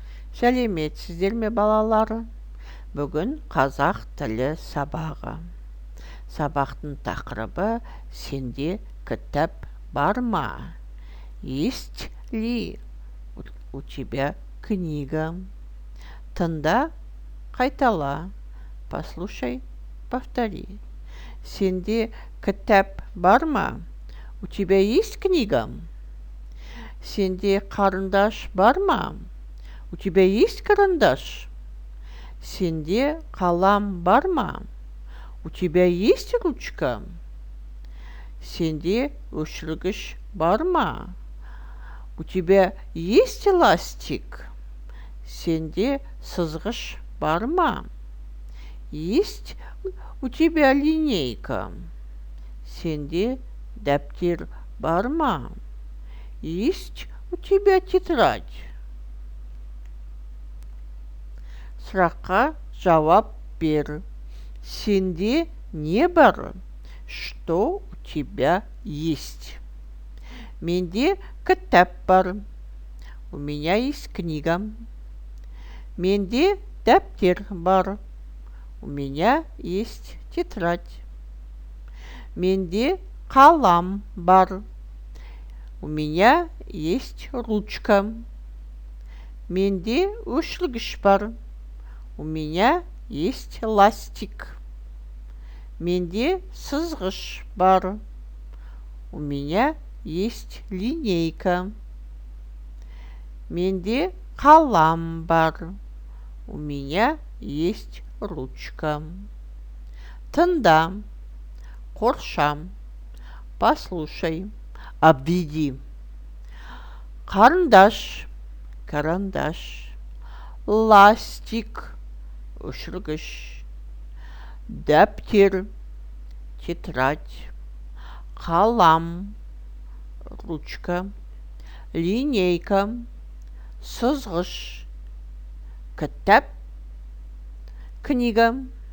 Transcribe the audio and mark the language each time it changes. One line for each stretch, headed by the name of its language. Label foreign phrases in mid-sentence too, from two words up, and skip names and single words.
Kazakh: Сәлеметсіздер ме балалар? Бүгін қазақ тілі сабағы. Сабақтың тақырыбы «Сенде кітап бар ма?»
Russian: Есть ли у тебя книга?
Kazakh: Тыңда, қайтала.
Russian: Послушай, повтори.
Kazakh: Сенде кітап бар ма?
Russian: У тебя есть книга?
Kazakh: Сенде қарындаш бар ма?
Russian: У тебя есть карандаш?
Kazakh: Сенде қалам бар ма?
Russian: У тебя есть ручка?
Kazakh: Сенде өшіргіш бар ма?
Russian: У тебя есть эластик?
Kazakh: Сенде сызғыш бар ма?
Russian: Есть у тебя линейка?
Kazakh: Сенде дәптер бар ма?
Russian: Есть у тебя тетрадь?
Kazakh: Сұраққа жауап бер. Сенде не бар?
Russian: Что у тебя есть?
Kazakh: Менде кітап бар.
Russian: У меня есть книга.
Kazakh: Менде дәптер бар.
Russian: У меня есть тетрадь.
Kazakh: Менде қалам бар.
Russian: У меня есть ручка.
Kazakh: Менде өшіргіш бар.
Russian: У меня есть ластик.
Kazakh: Менде сызғыш бар.
Russian: У меня есть линейка.
Kazakh: Менде қалам бар.
Russian: У меня есть ручка.
Kazakh: Тыңда, қорша,
Russian: послушай, обведи.
Kazakh: Қарындаш, карандаш, ластик, өшіргіш, дәптер, тетрадь, қалам, ручка, линейка, сызғыш, кітап, книга.